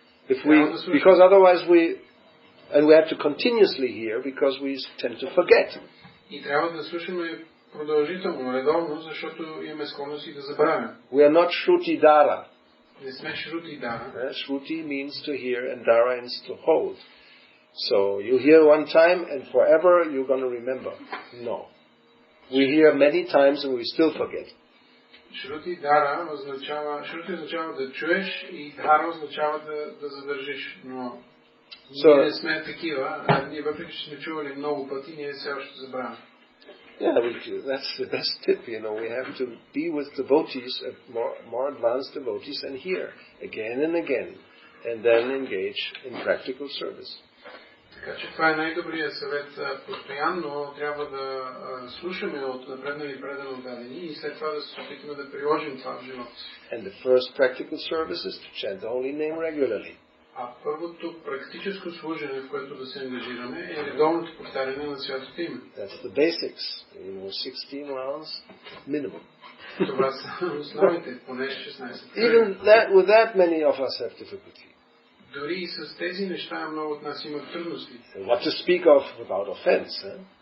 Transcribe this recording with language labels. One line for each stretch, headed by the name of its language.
English: Because otherwise and we have to continuously hear because we tend to forget.
Bulgarian: И трябва да слушаме продължително, редовно, защото имаме склонност и да забравяме.
English: We are not Shruti Dara.
Bulgarian: Не сме Shruti Dara.
English: Shruti means to hear and Dara means to hold. So you hear one time and forever you're going to remember. No. We hear many times and we still forget.
Bulgarian: Shruti означава да чуеш и Dara означава да задържиш, но ние не сме такива, ние въпреки че сме чували много пъти, ние все още забравяме.
English: Yeah, that's the best tip, we have to be with devotees, more advanced devotees, and hear again and again, and then engage in practical service.
Bulgarian: Така че това е най-добрият съвет. Постоянно трябва да слушаме от напреднали предано дадени и след това да се опитаме да приложим това в живота си.
English: And the first practical service is to chant the holy name regularly.
Bulgarian: А първото практическо служене, в което да се ангажираме, е редовното повтаряне на святото име.
English: That's the basics. 16 rounds minimum.
Bulgarian: Това са основите, поне 16.
English: Even with that many of us have difficulty.
Bulgarian: Дори и с тези неща много от нас имат трудности.
English: What to speak of without offense?